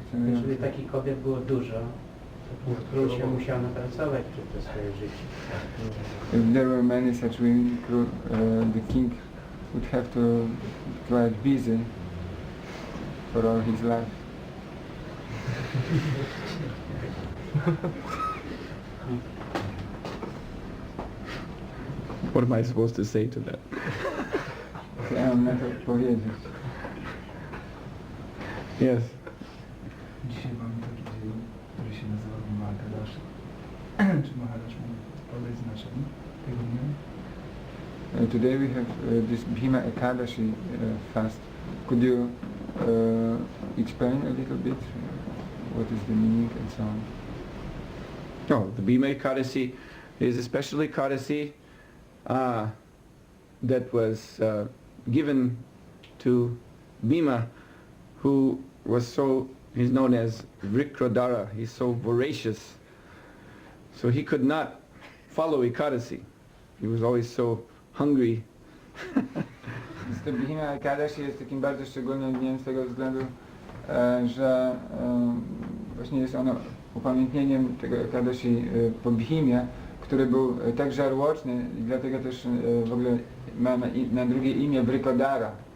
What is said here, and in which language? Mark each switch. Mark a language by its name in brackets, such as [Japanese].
[Polish] Jeżeli takich kobiet było dużo, to król się musiał napracować przez to swoje życie. [English] If there were many such women, the king would have to get busy for all his life. What am I supposed to say to that? [Polish] Co ja mam na to powiedzieć? [English] Yes. [Polish] Dzisiaj mamy taki dzień, który się nazywa Mahakadashi. Czy Maharash mógł podać znaczenie tego dnia? [English] Today we have this Bhima Ekadashi fast. Could you explain a little bit what is the meaning and so on? Oh, the Bhima Ekadasi is a special Ekadasi that was given to Bhima, who was so, he's known as Vikrodara, he's so voracious. So he could not follow Ekadasi. He was always so hungry. [Polish] Więc to Bhima Ekadashi jest takim bardzo szczególnym dniem z tego względu, że właśnie jest ono upamiętnieniem tego Ekadashi po Bhimie, który był tak żarłoczny i dlatego też w ogóle ma na drugie imię Vrikodara.